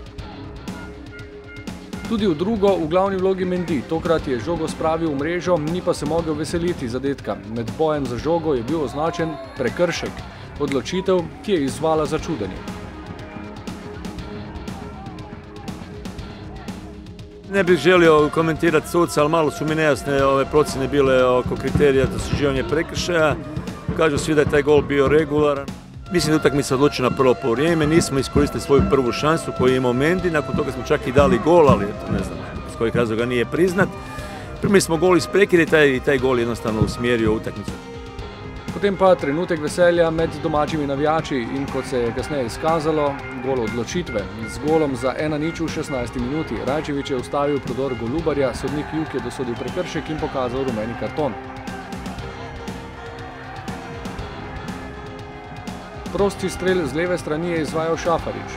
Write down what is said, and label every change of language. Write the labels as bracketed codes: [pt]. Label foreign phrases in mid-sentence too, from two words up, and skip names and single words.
[sl] Tudi v drugo v glavni vlogi Mendi. Tokrat je žogo spravil v mrežo, ni pa se mogel veseliti zadetka. Med bojem za žogo je bil označen prekršek, odločitev, ki je izzvala začudenje. [hr] Ne bih želio komentirati suca, ali malo su mi nejasne ove procjene bile oko kriterija dosuđivanja prekršaja. Kažu svi da je taj gol bio regularan. Mislim da utakmica odlučena prvo poluvrijeme, nismo iskoristili svoju prvu šansu koju je imao Mendi, nakon toga smo čak i dali gol, ali eto, ne znam s kojih razloga nije priznat. Primili smo gol iz prekida i taj gol jednostavno usmjerio utakmicu. [sl] Potem pa trenutek veselja med domačimi navijači in kot se je kasneje izkazalo, gol odločitve. Z golom za 1:0 v 16. minuti Rajčević je ustavil prodor Golubarja, sodnik Juk je dosodil prekršek in pokazal rumeni karton. Prosti strel z leve strani je izvajal Šafarić.